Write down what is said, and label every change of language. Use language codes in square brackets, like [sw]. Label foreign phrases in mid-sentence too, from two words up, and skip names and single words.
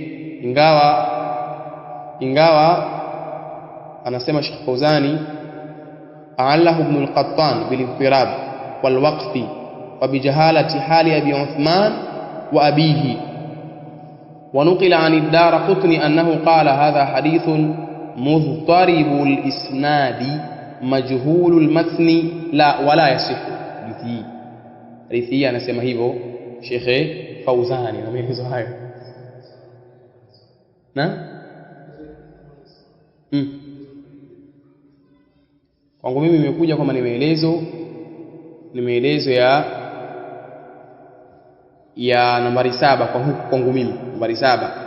[sw] Ingawa anasema [ar] Sheikh Fauzani, أعله ابن القطان بالاضطراب والوقف وبجهالة حال أبي عثمان وأبيه. ونقل عن الدارقطني أنه قال هذا حديث مضطرب الإسناد مجهول المتن لا ولا يصح. [sw] Hadithi anasema hivyo Sheikh Fauzani na maelezo hayo. Kwangu mimi imekuja kama ni maelezo ya nambari 7 kwa huku kwangu mimi nambari 7.